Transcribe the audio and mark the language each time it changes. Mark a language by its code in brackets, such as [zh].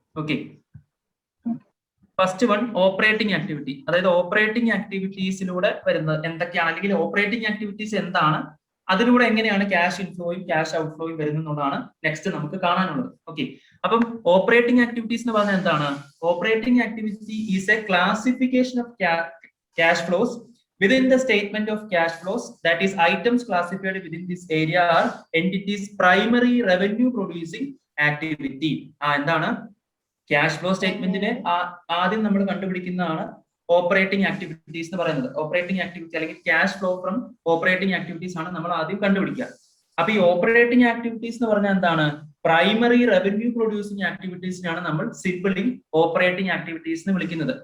[en] Okay, first one operating activity. [ml] അതായത് operating ആക്ടിവിറ്റീസിലൂടെ വരുന്നത് എന്തൊക്കെയാണ്, അല്ലെങ്കിൽ ഓപ്പറേറ്റിംഗ് ആക്ടിവിറ്റീസ് എന്താണ്, അതിലൂടെ എങ്ങനെയാണ് ക്യാഷ് ഇൻഫ്ലോയും ക്യാഷ് ഔട്ട്ഫ്ലോയും വരുന്നതാണ് നെക്സ്റ്റ് നമുക്ക് കാണാനുള്ളത്. ഓക്കെ, അപ്പം ഓപ്പറേറ്റിംഗ് ആക്ടിവിറ്റീസ് എന്ന് പറഞ്ഞാൽ എന്താണ്? [en] Operating activity is a classification of cash flows within the statement of cash flows, that is items classified within this area are entities primary revenue producing activity. [ml] എന്താണ് cash flow സ്റ്റേറ്റ്മെന്റിനെ ആദ്യം നമ്മൾ കണ്ടുപിടിക്കുന്നതാണ് operating activities എന്ന് പറയുന്നത്. Operating activity അല്ലെങ്കിൽ cash flow from operating activities ആണ് നമ്മൾ ആദ്യം കണ്ടുപിടിക്കുക. അപ്പൊ ഈ ഓപ്പറേറ്റിംഗ് ആക്ടിവിറ്റീസ് എന്ന് പറഞ്ഞാൽ എന്താണ്? പ്രൈമറി റവന്യൂ പ്രൊഡ്യൂസിംഗ് ആക്ടിവിറ്റീസിനാണ് നമ്മൾ സിംപിളി ഓപ്പറേറ്റിംഗ് ആക്ടിവിറ്റീസ് എന്ന് വിളിക്കുന്നത്.